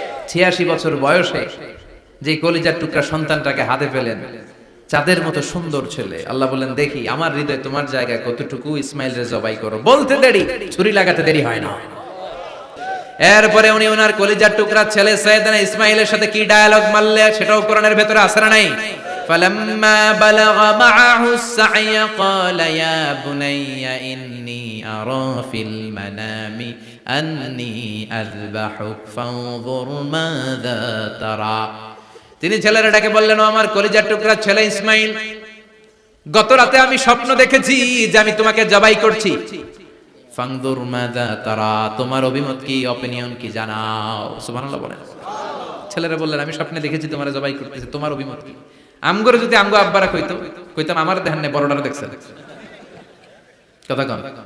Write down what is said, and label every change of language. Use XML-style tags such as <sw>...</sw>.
<bn>86 বছর বয়সে যে কলিজার টুকরা সন্তানটাকে হাতে পেলেন, চাঁদের মতো সুন্দর ছেলে। আল্লাহ বলেন, দেখি আমার হৃদয়ে তোমার জায়গা কতটুকু, ইসমাইলরে জবাই করো। বলতে দেরি, ছুরি লাগাতে দেরি হয় না। এরপরে উনি ওনার কলিজার টুকরা ছেলে সাইয়েদনা ইসমাইলের সাথে কি ডায়ালগ মারলে সেটাও কোরআনের ভেতরে আছে না নাই?</bn> <ar>فلما بلغ معه السعي قال يا بني إني أرى في المنام أني أذبحك فانظر ماذا ترى।</ar> <bn>তিনি ছেলেটাকে বললেন, ও আমার কলিজার টুকরা ছেলে ইসমাইল, গত রাতে আমি স্বপ্ন দেখেছি যে আমি তোমাকে জবাই করছি। ফানজুর মাযা তারা, তোমার অভিমত কি, অপিনিয়ন কি জানাও। সুবহানাল্লাহ বলেন। ছেলেরা বললেন, আমি স্বপ্নে দেখেছি তোমারে জবাই করতেছি, তোমার অভিমত কি? আমগরে যদি আমগো আব্বারা কইতাম আমার দেখেন না, বড়ডারে দেখছেন। কথা কন।</bn>